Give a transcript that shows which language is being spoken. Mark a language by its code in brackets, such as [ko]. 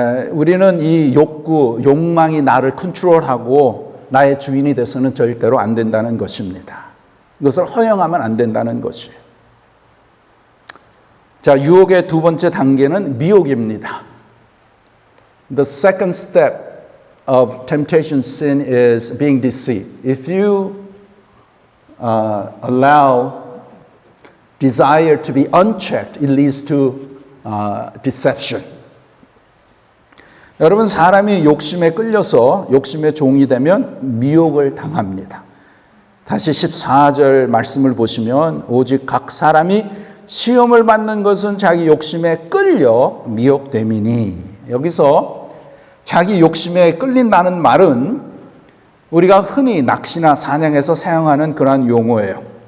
[ko] 우리는 이 욕망이 나를 컨트롤하고 나의 주인이 돼서는 절대로 안 된다는 것입니다. 이것을 허용하면 안 된다는 것이에요. 자, 유혹의 두 번째 단계는 미혹입니다. [en] The second step of temptation sin is being deceived. If you allow desire to be unchecked, it leads to deception. [ko] 여러분, 사람이 욕심에 끌려서 욕심의 종이 되면 미혹을 당합니다. 다시 14절 말씀을 보시면 오직 각 사람이 시험을 받는 것은 자기 욕심에 끌려 미혹됨이니. 여기서 자기 욕심에 끌린다는 말은 우리가 흔히 낚시나 사냥에서 사용하는 그러한 용어예요.